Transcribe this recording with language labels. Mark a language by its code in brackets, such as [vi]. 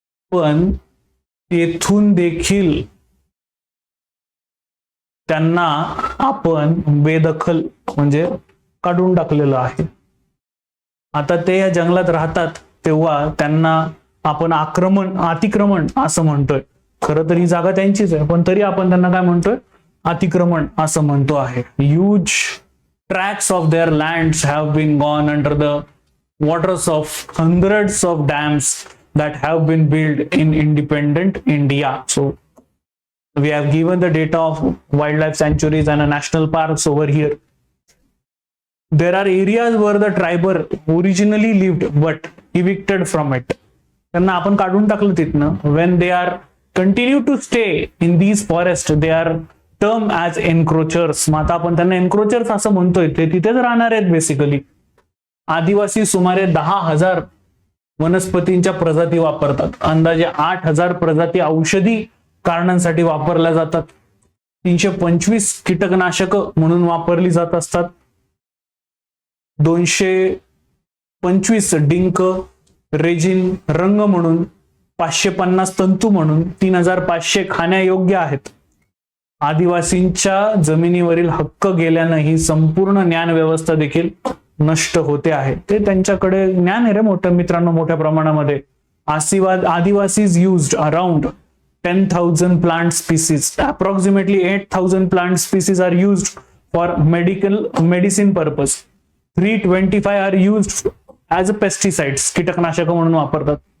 [mr] पण तेथून देखील त्यांना आपण बेदखल म्हणजे काढून टाकलेलं आहे. आता ते या जंगलात राहतात तेव्हा त्यांना आपण अतिक्रमण असं म्हणतोय. खरं तर ही जागा त्यांचीच आहे, पण तरी आपण त्यांना काय म्हणतोय, अतिक्रमण असं म्हणतो आहे. [en] Huge tracts of their lands have been gone under the waters of hundreds of dams that have been built in independent India. So we have given the data of wildlife sanctuaries and national parks over here. There are areas where the tribe originally lived but evicted from it. [mr] त्यांना आपण काढून टाकलं तिथनं. [en] When they are continue to stay in these forests, they are term as encroachers. [mr] आता आपण त्यांना encroachers असं म्हणतोय. ते तिथेच राहणार आहेत बेसिकली. आदिवासी सुमारे 10,000 वनस्पतींच्या प्रजाती वापरतात. अंदाजे 8,000 प्रजाती औषधी कारणांसाठी वापरल्या जातात. 325 कीटकनाशक म्हणून वापरली जात असतात. 225 डिंक रेजिन रंग म्हणून, 550 तंतू म्हणून, 3,500 खाण्यायोग्य आहेत. आदिवासींच्या जमिनीवरील हक्क गेल्यानं ही संपूर्ण ज्ञान व्यवस्था देखील नष्ट होते आहे. ते त्यांच्याकडे ज्ञान आहे रे मोठ्या मित्रांनो, मोठ्या प्रमाणामध्ये. [en] Adivasis used around 10,000 plant species. Approximately 8,000 plant species are used for medicine purpose. 325 are used as a pesticides, [mr] कीटकनाशक म्हणून वापरतात.